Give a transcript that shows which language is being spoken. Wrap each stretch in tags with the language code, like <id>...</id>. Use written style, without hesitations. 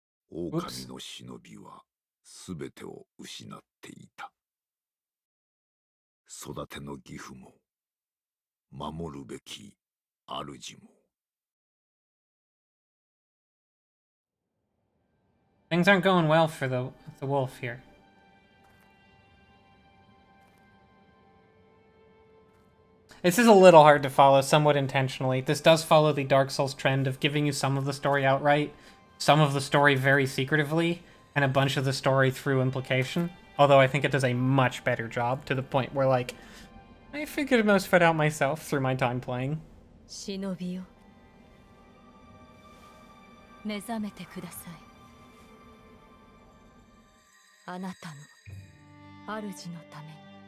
<ja>狼の忍びはすべてを失っていた。育ての義父も守るべき主も。</ja> <en>Things aren't going well for the wolf here. This is a little hard to follow, somewhat intentionally. This does follow the Dark Souls trend of giving you some of the story outright, some of the story very secretively, and a bunch of the story through implication. Although I think it does a much better job, to the point where, like, I figured most of it out myself through my time playing.</en> <ja>忍びよ目覚めてくださいあなたの主のために</ja>